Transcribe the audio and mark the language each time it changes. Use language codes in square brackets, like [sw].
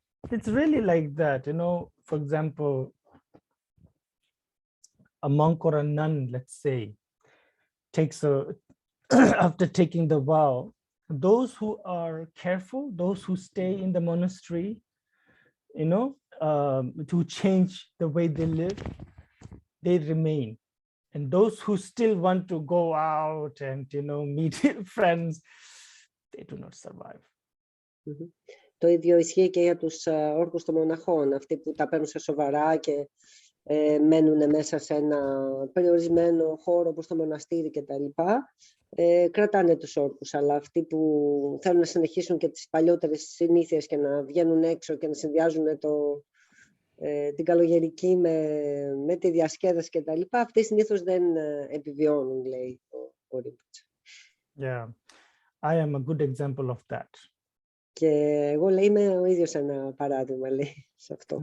[en] It's really like that, you know. For example, a monk or a nun, let's say, takes after taking the vow, those who are careful, those who stay in the monastery, you know, to change the way they live, they remain. And those who still want to go out and, you know, meet friends, they do not survive. Mm-hmm. [el] Το ίδιο ισχύει και για τους όρκους των μοναχών, αυτοί που τα παίρνουν σε σοβαρά και μένουν μέσα σε ένα περιορισμένο χώρο όπως το μοναστήρι κτλ. Κρατάνε τους όρκους, αλλά αυτοί που θέλουν να συνεχίσουν και τις παλιότερες συνήθειες και να βγαίνουν έξω και να συνδυάζουν την καλογερική με τη διασκέδαση κτλ. Αυτοί συνήθως δεν επιβιώνουν, λέει ο Rinpoche. [en] Yeah, I am a good example of that. [el] Και εγώ, λέει, είμαι ο ίδιος ένα παράδειγμα, λέει, σε αυτό.